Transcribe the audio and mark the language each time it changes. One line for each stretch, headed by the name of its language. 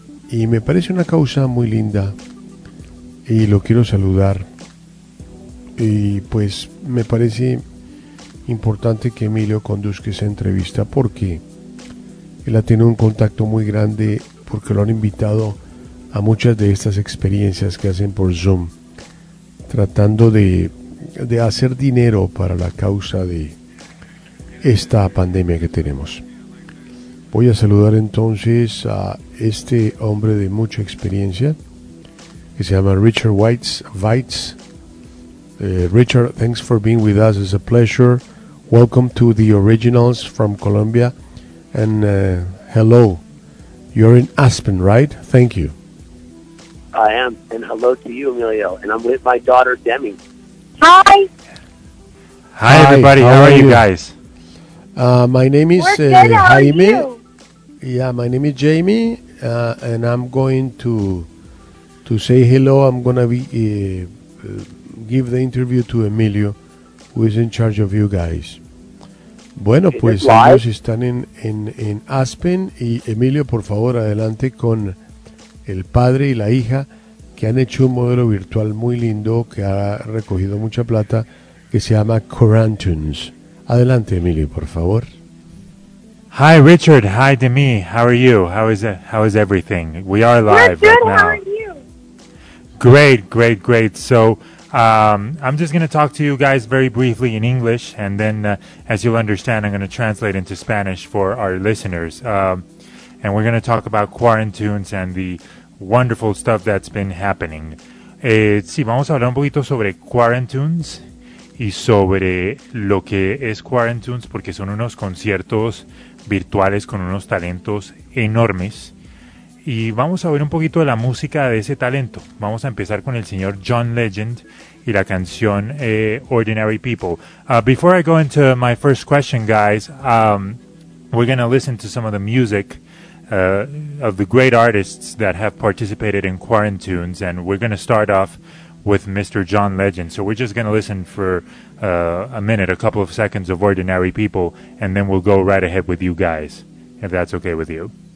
Spanish: y me parece una causa muy linda y lo quiero saludar, y pues me parece importante que Emilio conduzca esa entrevista porque él ha tenido un contacto muy grande, porque lo han invitado a muchas de estas experiencias que hacen por Zoom tratando de hacer dinero para la causa de esta pandemia que tenemos. Voy a saludar entonces a este hombre de mucha experiencia que se llama Richard Weitz.
English: Richard, thanks for being with us, it's a pleasure. Welcome to the Originals from Colombia, and hello, you're in Aspen, right? Thank you. I am, and hello to you, Emilio, and I'm with my daughter, Demi. Hi! Hi, everybody, how are you guys? My name is Jaime. Yeah, my name is Jamie, and I'm going to say hello. I'm going to give the interview to Emilio, who is in charge of you guys.
Spanish: Bueno, pues ellos están en Aspen, y Emilio, por favor, adelante con el padre y la hija, que han hecho un modelo virtual muy lindo que ha recogido mucha plata, que se llama Quarantunes. Adelante, Emilio, por favor.
English: Hi, Richard. Hi, Demi. How are you? How is everything? We are live. We're good. Right now. How are you? Great, great, great. So I'm just going to talk to you guys very briefly in English, and then, as you'll understand, I'm going to translate into Spanish for our listeners. And we're going to talk about Quarantunes and the wonderful stuff that's been happening.
Spanish: Sí, vamos a hablar un poquito sobre Quarantunes y sobre lo que es Quarantunes, porque son unos conciertos virtuales con unos talentos enormes. Y vamos a ver un poquito de la música de ese talento. Vamos a empezar con el señor John Legend, y la canción Ordinary People.
English: Before I go into my first question, guys, we're going to listen to some of the music of the great artists that have participated in Quarantunes, and we're going to start off with Mr. John Legend. So we're just going to listen for a minute, a couple of seconds of Ordinary People, and then we'll go right ahead with you guys, if that's okay with you.